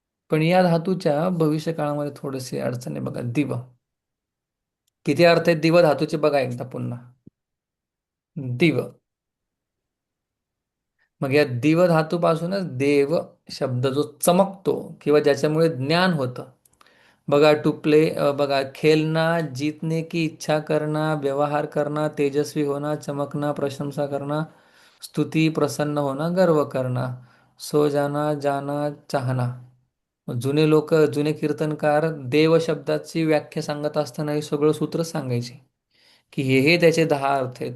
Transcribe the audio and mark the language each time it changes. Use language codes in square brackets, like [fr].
[mr] पण या धातूच्या भविष्य काळामध्ये थोडेसे अडचण आहे बघा. दिव किती अर्थ आहेत दिव धातूचे बघा एकदा पुन्हा. दिव. मग या दिव धातूपासूनच देव शब्द जो चमकतो किंवा ज्याच्यामुळे ज्ञान होतं. [hi] बघा [en] to play, [hi] बघा खेलना, जीतने की इच्छा करना, व्यवहार करना, तेजस्वी होना, चमकना, प्रशंसा करना, स्तुती, प्रसन्न होना, गर्व करना, सो जाना, जाना, चाहना. [mr] जुने लोक, जुने कीर्तनकार देव शब्दाची व्याख्या सांगत असताना हे सगळं सूत्र सांगायचे की हे त्याचे 10 अर्थ आहेत.